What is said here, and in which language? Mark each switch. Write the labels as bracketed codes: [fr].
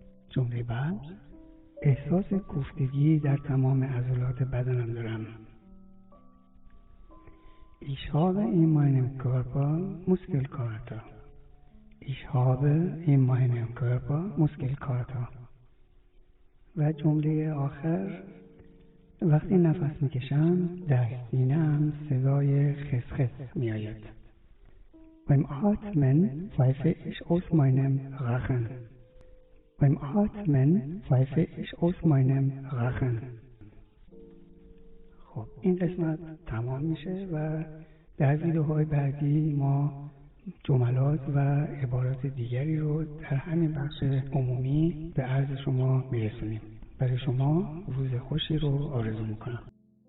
[fa] جمله بعد احساس کوفتگی در تمام عضلات بدنم دارم. [de] Ich habe in meinem Körper Muskelkater. Ich habe in meinem Körper Muskelkater. [fa] و جمله آخر وقتی نفس میکشم در سینه‌ام صدای خسخس میآید. [de] Beim Atmen pfeife ich aus meinem Rachen. Beim Atmen pfeife ich aus meinem Rachen. [fa] خب این قسمت تمام میشه و در ویدیوهای بعدی ما جملات و عبارات دیگری رو در همین بخش عمومی به عرض شما میرسونیم. برای شما روز خوشی رو آرزو میکنم.